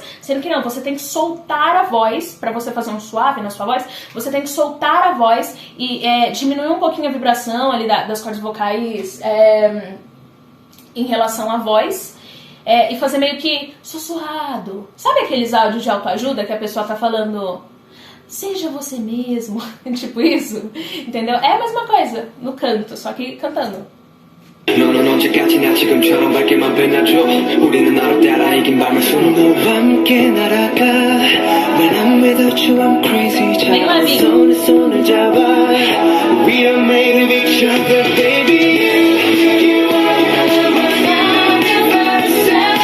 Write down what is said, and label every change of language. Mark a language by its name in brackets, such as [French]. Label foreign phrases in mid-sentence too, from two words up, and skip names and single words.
[Portuguese] Sendo que não, você tem que soltar a voz, pra você fazer um suave na sua voz, você tem que soltar a voz e diminuir um pouquinho a vibração ali das cordas vocais em relação à voz e fazer meio que sussurrado. Sabe aqueles áudios de autoajuda que a pessoa tá falando... Seja você mesmo, tipo isso, entendeu? É a mesma coisa no canto, só que cantando. [Korean] 너는 언제까지나 지금처럼 밝게만 빛나줘 우리는 나로 따라 이긴 밤을 수놓고 너와 함께 날아가 [English] When I'm without you I'm crazy [Korean] 자 손에 손을 잡아 [English] We are made of each other baby You are my universe